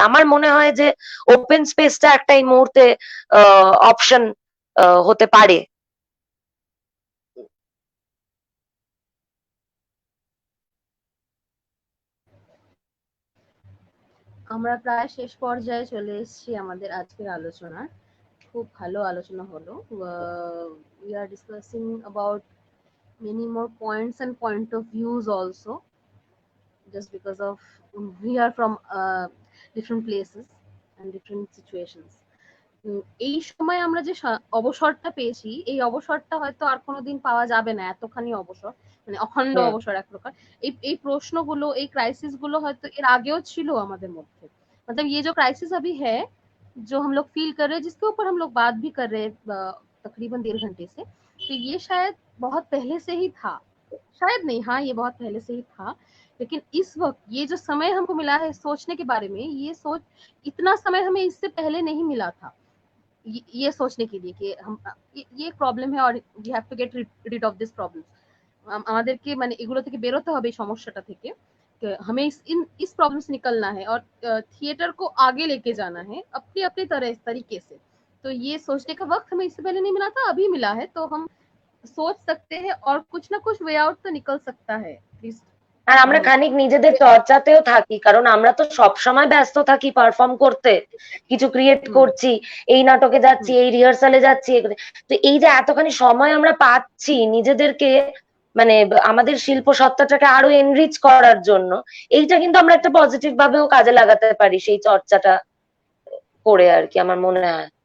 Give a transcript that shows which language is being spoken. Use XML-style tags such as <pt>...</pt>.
<bn>আমার মনে হয় যে ওপেন স্পেসটা একটা এই মুহূর্তে অপশন হতে পারে। আমরা প্রায় শেষ পর্যায়ে চলে এসেছি আমাদের আজকের আলোচনার। খুব ভালো আলোচনা হলো।</bn> <en>We are discussing about many more points and point of views also, just because of we are from different places and different situations.</en> <bn>এই সময় আমরা যে অবসরটা পেয়েছি, এই অবসরটা হয়তো আর কোনোদিন পাওয়া যাবে না, এতখানি অবসর, মানে অখণ্ড অবসর এক প্রকার। এই প্রশ্নগুলো, এই ক্রাইসিস গুলো হয়তো এর আগেও ছিল আমাদের মধ্যে।</bn> <hi>मतलब ये जो क्राइसिस अभी है, जो हम लोग फील कर रहे हैं, जिसके ऊपर हम लोग बात भी कर रहे हैं तकरीबन 1.5 घंटे से, तो ये शायद बहुत पहले से ही था। शायद नहीं, हाँ, ये बहुत पहले से ही था। लेकिन इस वक्त ये जो समय हमको मिला है सोचने के बारे में, ये सोच, इतना समय हमें इससे पहले नहीं मिला था ये सोचने के लिए कि हम ये एक प्रॉब्लम है और</hi> <en>We have to get rid of this problem.</en> <bn>আমাদেরকে মানে এগুলো থেকে বেরোতে হবে, এই সমস্যাটা থেকে।</bn> <hi>हमें इस प्रॉब्लम से निकलना है और थिएटर को आगे लेके जाना है अपनी अपनी तरीके से। तो ये सोचने का वक्त हमें इससे पहले नहीं मिला था, अभी मिला है, तो हम सोच सकते हैं और कुछ ना कुछ वे आउट तो निकल सकता है प्लीज।</hi> <bn>আর আমরা খানিক নিজেদের চর্চাতেও থাকি, কারণ আমরা তো সবসময় ব্যস্ত থাকি পারফর্ম করতে, কিছু ক্রিয়েট করছি, এই নাটকে যাচ্ছি, এই রিহার্সালে যাচ্ছি। তো এই যে এতখানি সময় আমরা পাচ্ছি নিজেদেরকে, মানে আমাদের শিল্প সত্তাটাকে আরো এনরিচ করার জন্য, এইটা কিন্তু আমরা একটা পজিটিভ ভাবেও কাজে লাগাতে পারি সেই চর্চাটা করে আর কি, আমার মনে হয়।</bn>